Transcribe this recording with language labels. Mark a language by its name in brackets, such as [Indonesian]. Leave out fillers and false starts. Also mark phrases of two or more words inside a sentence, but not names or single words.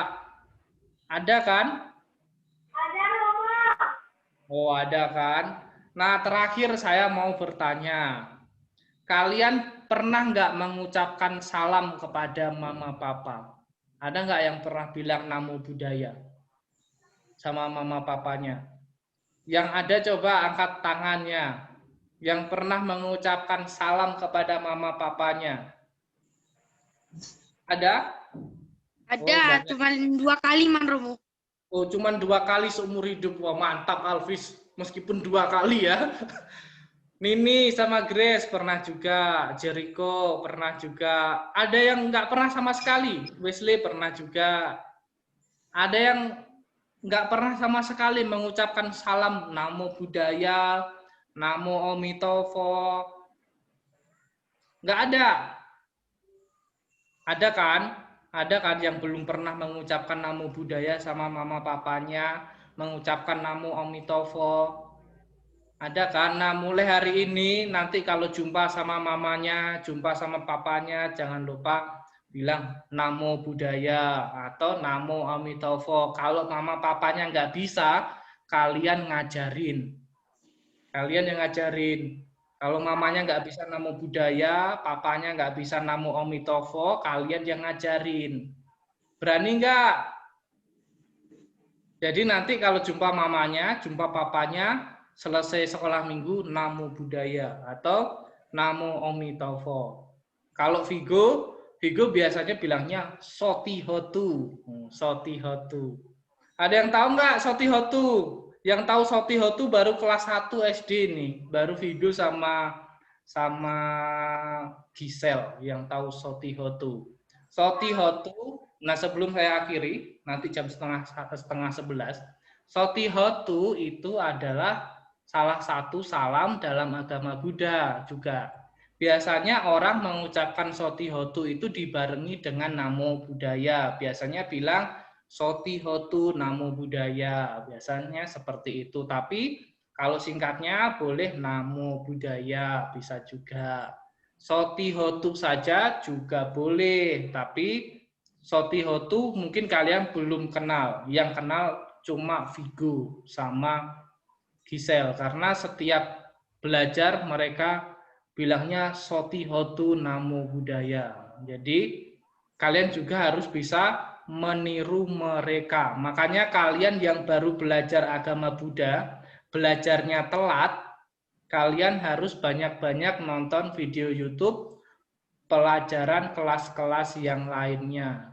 [Indonesian] Ada kan? Ada, Mama. Oh, ada kan? Nah, terakhir saya mau bertanya. Kalian pernah nggak mengucapkan salam kepada mama papa? Ada nggak yang pernah bilang [Pali] namo buddhaya [Indonesian] sama mama papanya? Yang ada coba angkat tangannya. Yang pernah mengucapkan salam kepada mama papanya? Ada? Ada, cuma 2 kali, Man Romo. Oh, cuma 2 kali seumur hidup. Wah, mantap Alvis. Meskipun 2 kali ya. Nini sama Grace pernah juga, Jericho pernah juga, ada yang nggak pernah sama sekali, Wesley pernah juga, ada yang nggak pernah sama sekali mengucapkan salam [Pali] namo buddhaya, [Chinese] namo omitovo, [Indonesian] nggak ada kan? Ada kan yang belum pernah mengucapkan [Pali] namo buddhaya [Indonesian] sama mama papanya, mengucapkan [Chinese] namo Amitofo? [Indonesian] Ada kan? Nah, mulai hari ini nanti kalau jumpa sama mamanya, jumpa sama papanya, jangan lupa bilang [Pali] namo buddhaya [Indonesian] atau [Chinese] namo Amitofo. [Indonesian] Kalau mama papanya nggak bisa, kalian ngajarin. Kalian yang ngajarin. Kalau mamanya nggak bisa [Pali] namo buddhaya, [Indonesian] papanya nggak bisa [Chinese] namo Amitofo, [Indonesian] kalian yang ngajarin. Berani nggak? Jadi nanti kalau jumpa mamanya, jumpa papanya, selesai sekolah minggu, [Pali] namo buddhaya [Indonesian] atau [Chinese] namo Amitofo. [Indonesian] Kalau Vigo biasanya bilangnya Sotihotu. Sotihotu. Ada yang tahu nggak Sotihotu? Yang tahu Sotihotu baru kelas 1 SD nih, baru Vigo sama Gisel yang tahu Sotihotu. Sotihotu, nah sebelum saya akhiri, nanti jam setengah 11, Sotihotu itu adalah salah satu salam dalam agama Buddha juga. Biasanya orang mengucapkan Sotihotu itu dibarengi dengan [Pali] namo buddhaya. [Indonesian] Biasanya bilang [Pali] Sotihotu namo buddhaya, [Indonesian] biasanya seperti itu. Tapi kalau singkatnya boleh [Pali] namo buddhaya, [Indonesian] bisa juga. Sotihotu saja juga boleh, tapi Sotihotu mungkin kalian belum kenal. Yang kenal cuma Vigo sama Gisel, karena setiap belajar mereka bilangnya [Pali] Sotihotu namo buddhaya. [Indonesian] Jadi kalian juga harus bisa meniru mereka. Makanya kalian yang baru belajar agama Buddha, belajarnya telat, kalian harus banyak-banyak nonton video YouTube pelajaran kelas-kelas yang lainnya.